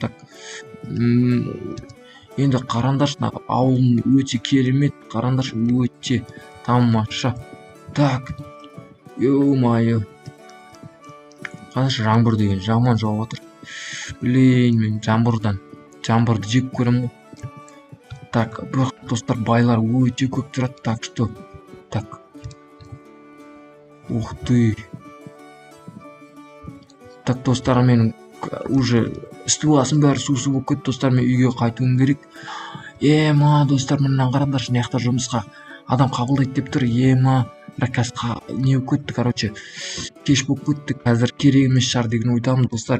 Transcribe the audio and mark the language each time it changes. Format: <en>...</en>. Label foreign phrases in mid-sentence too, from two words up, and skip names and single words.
<kk>Так, енді қараңдаршы, ауылым өте керемет, қараңдаршы, өте тамаша.</kk> <ru>Так, ё-моё.</ru> <kk>Қараңдаршы, жаңбыр деген жаман жауып отыр. Блин, мен жаңбырды жек көремін. Так, бірақ достар, байлар өте көп тұрады,</kk> <ru>так что. Так. Ух ты.</ru> <kk>Так, достар, мен уже стуласым бәрі су болып кетті, достар, мен үйге қайтуым керек. Ема, достар, мына қараңдаршы, мына жақта жұмысқа адам қабылдайды деп тұр. Ема, бірақ қазір не болып кетті, короче, кеш болып кетті, қазір керек емес шығар деген ойдамын, достар.</kk>